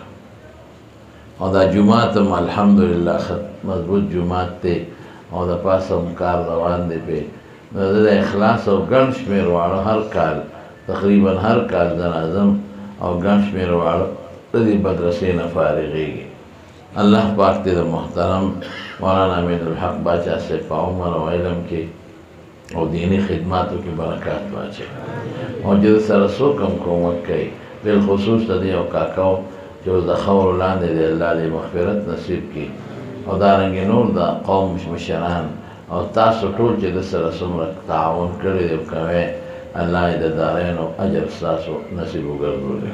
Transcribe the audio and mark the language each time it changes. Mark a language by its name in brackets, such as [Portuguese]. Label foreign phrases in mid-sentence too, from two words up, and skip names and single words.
[Pashto] او دا جومات هم الحمدلله مضبوط جومات دی او د پاسه هم کار روان دی پې. نو د اخلاص او ګڼ شمېر واړه هر کال تقریبا هر کال د ناظم او ګڼ شمېر واړه د دې مدرسې نه فارغېږي. اللہ پاک دے محترم مولانا امین الحق باچا سے په عمر او علم کې او دینی خدماتو کې برکات واچي، او چې سره څوک هم کومک کوي، بالخصوص د دې او کاکاو چې اوس د خاورو لاندې دی، الله دې مغفرت نصیب کړي. او دارنګې نور د قوم مشران او تاسو ټول چې د سره څومره تعاون کړی دی او کوئ، الله یې د دارینو اجر ستاسو نصیب وګرځولی.